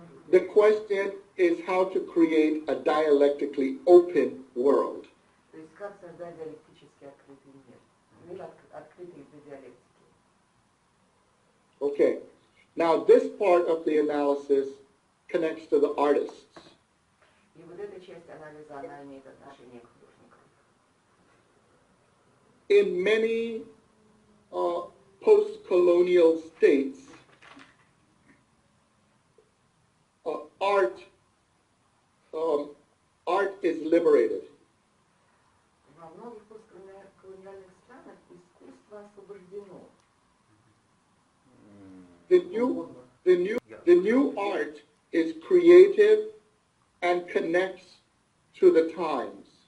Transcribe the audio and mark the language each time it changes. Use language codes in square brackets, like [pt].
[en] The question is how to create a dialectically open world. [ru] То есть как создать диалектически открытый мир. Мир открытый для диалектики. [en] Okay. Now this part of the analysis connects to the artists. [ru] И вот эта часть анализа, она имеет отношение к художникам. [en] In many post-colonial states, art is liberated. [ru] Во многих постколониальных странах искусство освобождено. [en] The new art is creative and connects to the times.